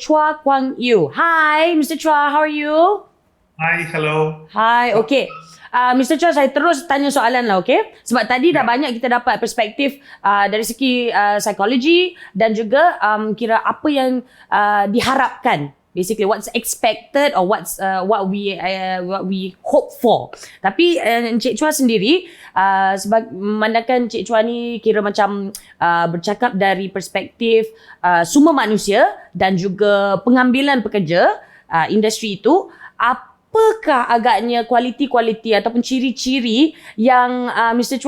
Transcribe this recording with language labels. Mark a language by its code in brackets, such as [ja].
[en] Chua Kwang Yew. Hi Mr. Chua, how are you? Hi, hello. [ms] Hi, okay. Mr. Chua, saya terus tanya soalan lah, okay? Sebab tadi dah banyak kita dapat perspektif dari segi psikologi dan juga kira apa yang diharapkan. [en] Basically, what's expected or what we hope for. [ms] Tapi Encik Chua sendiri, memandangkan Encik Chua ni kira macam bercakap dari perspektif sumber manusia dan juga pengambilan pekerja industri itu, apakah agaknya kualiti-kualiti ataupun ciri-ciri yang Mr.